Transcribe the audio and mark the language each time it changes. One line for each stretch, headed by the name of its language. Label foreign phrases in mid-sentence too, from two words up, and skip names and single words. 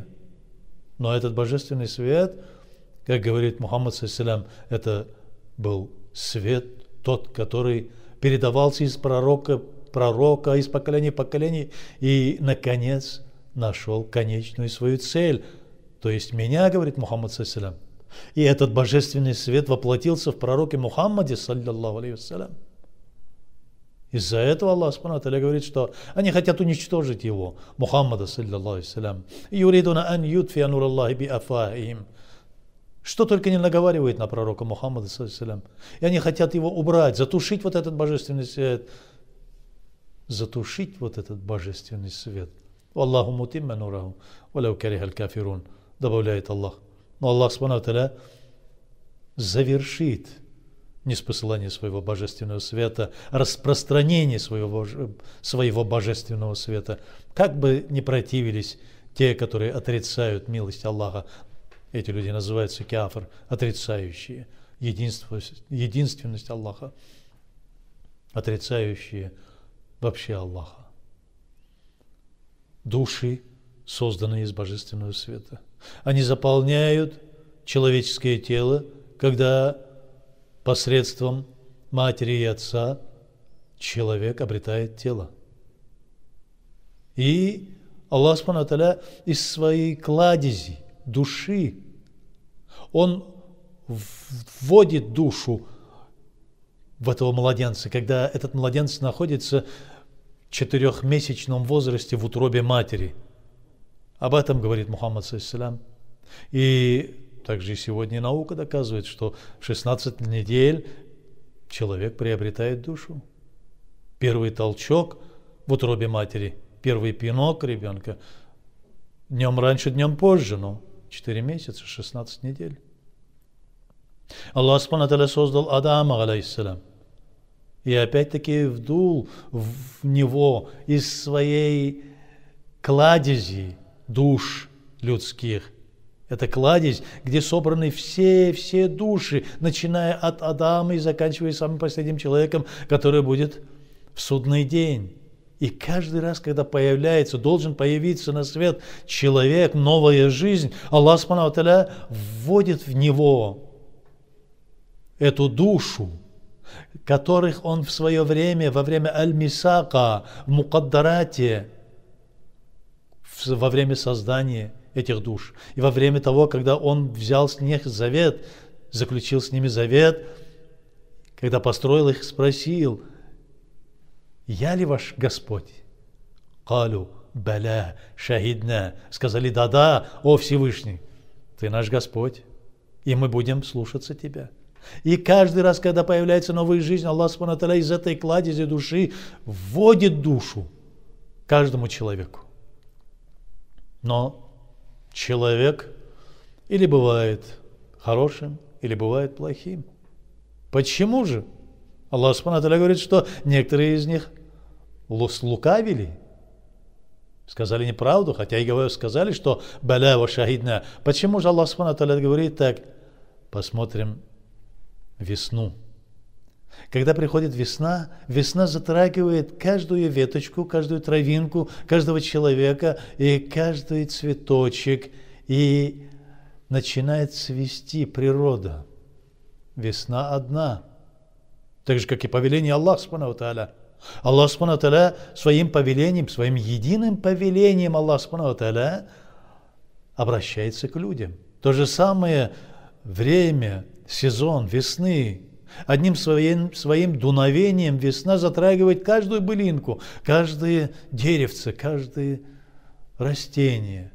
Russian: Но этот божественный свет, как говорит Мухаммад ﷺ, это был свет, тот, который передавался из пророка, из поколения в поколение, и, наконец, нашел конечную свою цель то есть меня, говорит Мухаммад
Arabic: صلى الله عليه وسلم.
Russian: И этот божественный свет воплотился в пророке Мухаммаде
Arabic: صلى الله عليه وسلم.
Russian: Из-за этого Аллах
Arabic: سبحانه وتعالى
Russian: говорит, что они хотят уничтожить его,
Arabic: محمد صلى الله عليه وسلم. يريدون أن يطفئوا نور الله بأفواههم.
Russian: Что только не наговаривает на пророка Мухаммада
Arabic: صلى الله عليه وسلم.
Russian: И они хотят его убрать, затушить вот этот божественный свет. Затушить вот этот божественный свет.
Arabic: الله متم نوره ولو كره الكافرون,
Russian: добавляет Аллах. Но Аллах
Arabic: سبحانه وتعالى
Russian: завершит ниспосылание своего божественного света, распространение своего божественного света. Как бы ни противились те, которые отрицают милость Аллаха, эти люди называются кафир, отрицающие единственность Аллаха, отрицающие вообще Аллаха. Души, созданные из божественного света. Они заполняют человеческое тело, когда посредством матери и отца человек обретает тело. И Аллах
Arabic: سبحانه وتعالى
Russian: из своей кладези души, Он вводит душу в этого младенца, когда этот младенец находится в 4-месячном возрасте в утробе матери. Об этом говорит Мухаммад
Arabic: صلى الله عليه وسلم.
Russian: И также и сегодня наука доказывает, что в 16 недель человек приобретает душу. Первый толчок в утробе матери, первый пинок ребенка днем раньше, днем позже, но 4 месяца, 16 недель. Аллах
Arabic: سبحانه وتعالى
Russian: создал Адама алейхиссалям. И опять-таки вдул в него из своей кладези душ людских. Это кладезь, где собраны все души, начиная от Адама и заканчивая самым последним человеком, который будет в судный день. И каждый раз, когда должен появиться на свет человек, новая жизнь, Аллах
Arabic: سبحانه وتعالى
Russian: вводит в него эту душу, которых Он в свое время, во время аль-мисака, в мукаддарате, во время создания этих душ, и во время того, когда Он взял с них завет, заключил с ними завет, когда построил их, спросил: «Я ли ваш Господь?»
Arabic: «قالوا بلى شهدنا»,
Russian: сказали: «Да-да, о Всевышний, Ты наш Господь, и мы будем слушаться Тебя». И каждый раз, когда появляется новая жизнь, Аллах
Arabic: سبحانه وتعالى
Russian: из этой кладези души вводит душу каждому человеку. Но человек или бывает хорошим, или бывает плохим. Почему же? Аллах
Arabic: سبحانه وتعالى
Russian: говорит, что некоторые из них слукавили, сказали неправду, хотя и сказали, что
Arabic: «بلى وشهدنا».
Russian: Почему же Аллах
Arabic: سبحانه وتعالى
Russian: говорит так? Посмотрим весну. Когда приходит весна, весна затрагивает каждую веточку, каждую травинку, каждого человека и каждый цветочек, и начинает цвести природа. Весна одна. Так же, как и повеление Аллаха
Arabic: سبحانه وتعالى.
Russian: Аллах
Arabic: سبحانه وتعالى
Russian: своим повелением, своим единым повелением Аллах
Arabic: سبحانه وتعالى
Russian: обращается к людям. То же самое время, сезон весны. Одним своим дуновением весна затрагивает каждую былинку, каждое деревце, каждое растение.